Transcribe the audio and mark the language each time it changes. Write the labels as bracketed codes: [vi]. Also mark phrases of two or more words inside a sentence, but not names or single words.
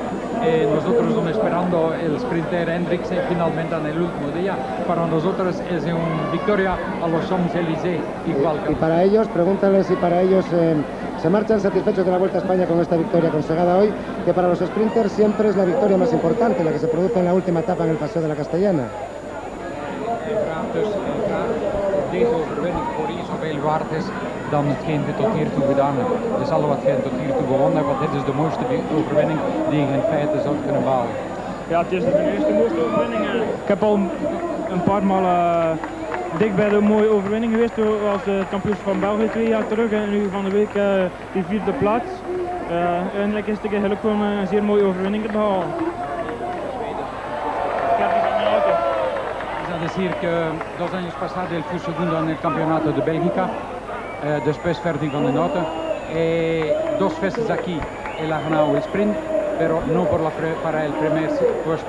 [es] Nosotros estamos esperando el sprinter Hendriksen finalmente en el último día. Para nosotros es una victoria a los Champs-Élysées igual. Y para ellos, pregúntale si para ellos se marchan satisfechos de la Vuelta a España con esta victoria consagada hoy, que para los sprinters siempre es la victoria más importante, la que se produce en la última etapa en el Paseo de la Castellana. [nl] Deze overwinning voor zoveel waard is dan hetgeen we tot hiertoe gedaan hebben. Dus alle wat jij tot hiertoe gewonnen hebt, want dit is de mooiste overwinning die je in feite zou kunnen behalen. Ja, het is de eerste mooiste overwinning. Ik heb al een paar maal dik bij de mooie overwinning geweest, als de kampioenschap van België 2 jaar terug en nu van de week die 4e plaats. Eindelijk is het gelukt om een zeer mooie overwinning te behalen. [es] Es decir, que 2 años pasados él fue segundo en el campeonato de Bélgica, después Ferdinand van den Noten. 2 veces aquí él ha ganado el sprint, pero no para el primer puesto.